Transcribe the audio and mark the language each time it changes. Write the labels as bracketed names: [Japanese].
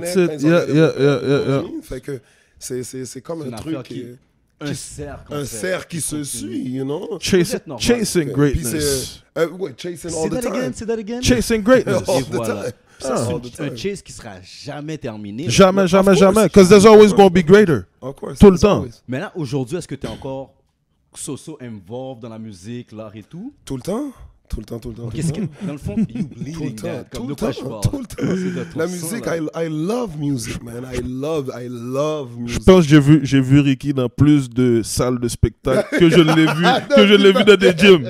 [English] That's it. Yeah. [French] Fait que c'est comme un truc un cercle qui se suit, [English] you know. Chasing greatness. Chasing all the time. Say that again. Chasing greatness. [French] Et voilà. C'est un chase qui sera jamais terminé. Jamais. [English] Because there's always going to be greater. Of course. [French] Tout le temps. Mais là, aujourd'hui, est-ce que tu es encore involved dans la musique, l'art et tout? Tout le temps. Qu'est-ce que, dans le fond, [English] you bleeding that? [French] Comme de quoi je parle? Tout le temps. La musique, [English] I love music, man. I love music. [French] Je pense que j'ai vu Ricky dans plus de salles de spectacle que je l'ai vu dans des gyms.